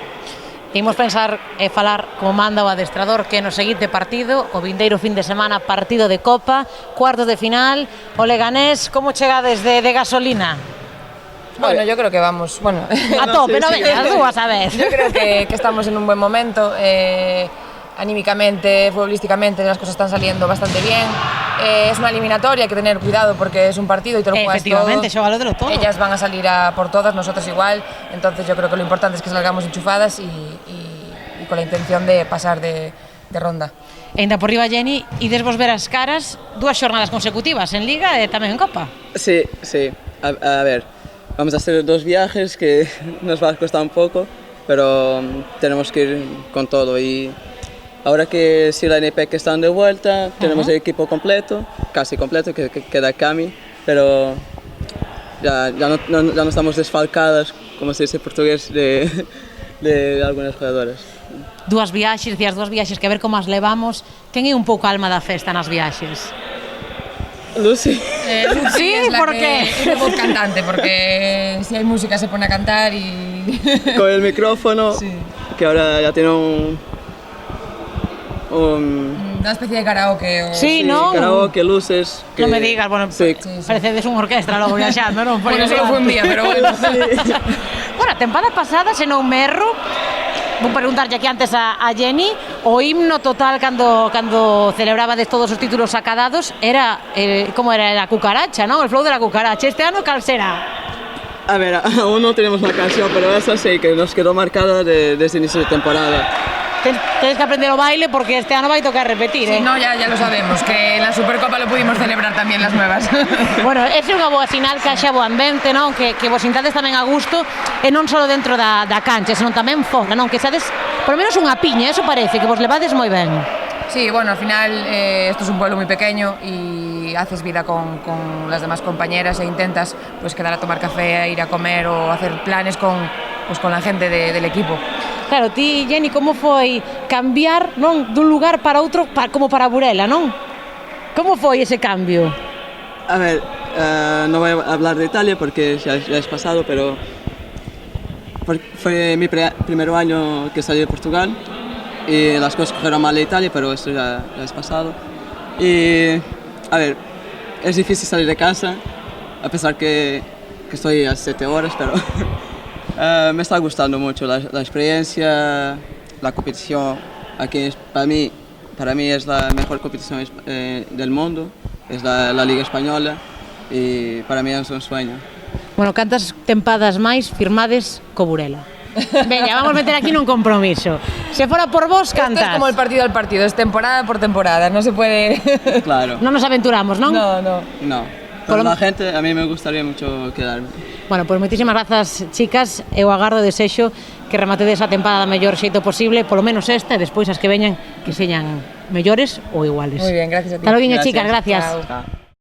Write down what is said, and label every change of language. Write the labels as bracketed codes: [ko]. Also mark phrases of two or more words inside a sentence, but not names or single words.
[gl] Imos pensar e falar como manda o adestrador que no seguinte partido, o vindeiro fin de semana, partido de Copa, cuartos de final, o Leganés, como chegades de gasolina? [es] Bueno, yo creo que vamos, bueno... [gl] A tope, no veñas, dúas a vez. [es] Yo creo que estamos en un buen momento, anímicamente, futbolísticamente las cosas están saliendo bastante bien. Es una eliminatoria, hay que tener cuidado porque es un partido y te lo juegas todo. [gl] Efectivamente, xógalo de lo todo. [es] Ellas van a salir a por todas, nosotros igual, entonces yo creo que lo importante es que salgamos enchufadas y con la intención de pasar de ronda. [gl] E ainda por riba, Jenny, ides vos ver as caras 2 xornadas consecutivas en Liga e tamén en Copa. [es] Sí, a ver, vamos a hacer 2 viajes que nos va a costar un poco, pero tenemos que ir con todo. Y ahora que si la NPEC están de vuelta, tenemos el equipo completo, casi completo, que queda Cami, pero ya no estamos desfalcadas, como se dice en portugués, de algunos jugadores. [gl] 2 viaxes, decías 2 viaxes, que a ver como as levamos. Quen é un pouco a alma da festa nas viaxes? Lucy. [es] Sí, es la ¿por que qué? es de voz cantante, porque si hay música se pone a cantar y... Con el micrófono, Sí. que ahora ya tiene Una especie de karaoke o... Sí, ¿no? karaoke, luces. Que, [gl] Non me digas, bueno, sí, parecedes un orquestra logo viaxando, non? [es] Bueno, solo fue un día, pero bueno. [gl] Bueno, a tempada pasada, se non me erro, vou preguntarlle aquí antes a Jenny, o himno total cando celebrabades todos os títulos acadados era, como era a cucaracha, non? [es] El flow de la cucaracha. [gl] Este ano cal será? [es] A ver, aún no tenemos la canción, pero esa sí que nos quedó marcada desde el inicio de temporada. Tienes que aprender [gl] o baile porque este ano vai tocar repetir, [es] Sí, no, ya lo sabemos, que en la Supercopa lo pudimos celebrar también las nuevas. [gl] Bueno, ese é unha boa sinal que haxa bo ambiente, non? Que vos sintades tamén a gusto, e non só dentro da cancha, senón tamén fora, non? Que sades, [es] por lo menos [gl] unha piña, eso parece, que vos levades moi ben. [es] Sí, bueno, al final esto es un pueblo muy pequeño y haces vida con las demás compañeras e intentas pues quedar a tomar café, ir a comer o hacer planes con la gente del equipo. [gl] Claro, ti, Jenny, como foi cambiar, non, dun lugar para outro, como para Burela, non? Como foi ese cambio? [es] A ver, no voy a hablar de Italia porque ya es pasado, pero fue mi primer año que salí de Portugal y las cosas fueron mal de Italia, pero eso ya es pasado. Y, a ver, es difícil salir de casa, a pesar que estoy a 7 horas, pero me está gustando mucho la experiencia, la competición. Aquí para mí es la mejor competición del mundo, es la Liga Española y para mí es un sueño. [gl] Bueno, cantas tempadas máis firmades co Burela? Veña, vamos meter aquí nun compromiso. Se fora por vos, cantas. [es] Esto es como el partido al partido, es temporada por temporada, no se puede... [gl] Claro. Non nos aventuramos, non? [es] No. Con la gente a mí me gustaría mucho quedarme. [gl] Bueno, pois moitísimas grazas, chicas. Eu agardo e desexo que rematedes a tempada da mellor xeito posible, polo menos esta, e despois as que veñan que señan mellores ou iguales. [es] Muy bien, gracias a ti. Hasta logo, chicas, gracias. Chao. Chao.